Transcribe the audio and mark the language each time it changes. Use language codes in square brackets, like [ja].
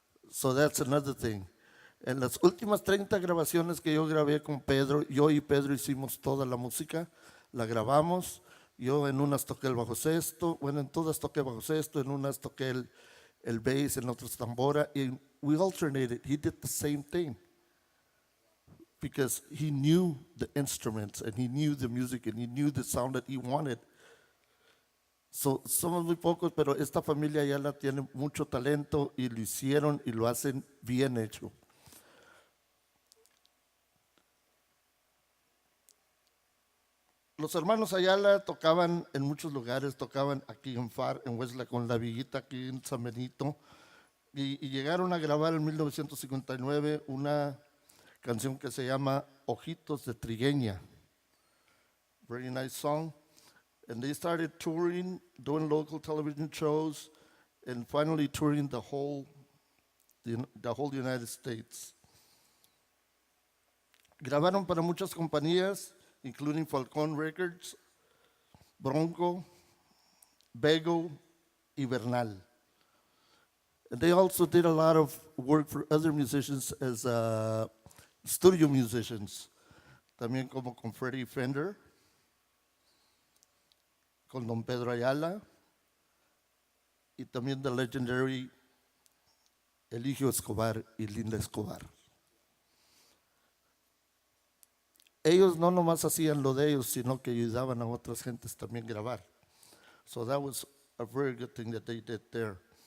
[en] So that's another thing. [es] En las últimas 30 grabaciones que yo grabé con Pedro, yo y Pedro hicimos toda la música, la grabamos. Yo en unas toqué el bajo sexto, bueno, en todas toqué bajo sexto, en unas toqué el bass, en otras tambora, [en] and we alternated. He did the same thing because he knew the instruments and he knew the music and he knew the sound that he wanted. [es] So, somos muy pocos, pero esta familia ya la tiene mucho talento y lo hicieron y lo hacen bien hecho. Los hermanos Ayala tocaban en muchos lugares, tocaban aquí en Wesla con la Villita, aquí en San Benito, y llegaron a grabar en 1959 una canción que se llama Ojitos de Trigueña. [en] Very nice song. And they started touring, doing local television shows, and finally touring the whole United States. [es] Grabaron para muchas compañías, [en] including [es] Falcon Records, Bronco, Bego, y Bernal. [en] And they also did a lot of work for other musicians as studio musicians, [es] también como con Freddie Fender, con Don Pedro Ayala, y también [en] the legendary Eligio Escobar y Linda Escobar. [es] Ellos no nomás hacían lo de ellos, sino que ayudaban a otras gentes también a grabar. [en] So that was a very good thing that they did there.